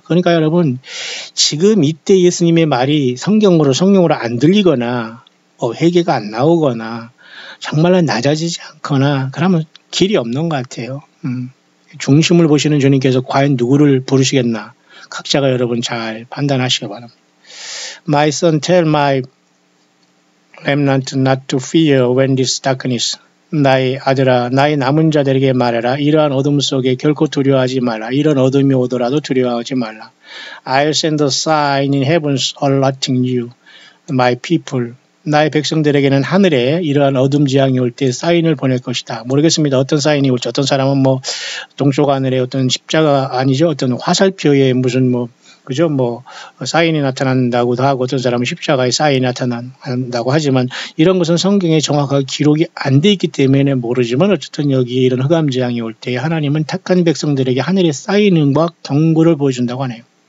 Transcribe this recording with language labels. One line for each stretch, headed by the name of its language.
Korean: 그러니까 여러분 지금 이때 예수님의 말이 성경으로 안 들리거나 회개가 안 나오거나 정말로 낮아지지 않거나 그러면 길이 없는 것 같아요. 중심을 보시는 주님께서 과연 누구를 부르시겠나 각자가 여러분 잘 판단하시기 바랍니다.
English: My son, tell my remnant not to fear when this darkness.
Korean: 나의 아들아, 나의 남은 자들에게 말해라. 이러한 어둠 속에 결코 두려워하지 말라. 이런 어둠이 오더라도 두려워하지 말라.
English: I'll send a sign in heavens alerting you, my people.
Korean: 나의 백성들에게는 하늘에 이러한 어둠 재앙이 올 때 사인을 보낼 것이다. 모르겠습니다. 어떤 사인이 올지. 어떤 사람은 뭐 동쪽 하늘에 어떤 십자가 아니죠. 어떤 화살표에 무슨 그죠? 사인이 나타난다고도 하고 어떤 사람은 십자가에 사인이 나타난다고 하지만 이런 것은 성경에 정확하게 기록이 안 돼 있기 때문에 모르지만 어쨌든 여기 이런 흑암재앙이 올 때 하나님은 택한 백성들에게 하늘의 사인과 경고를 보여준다고 하네요.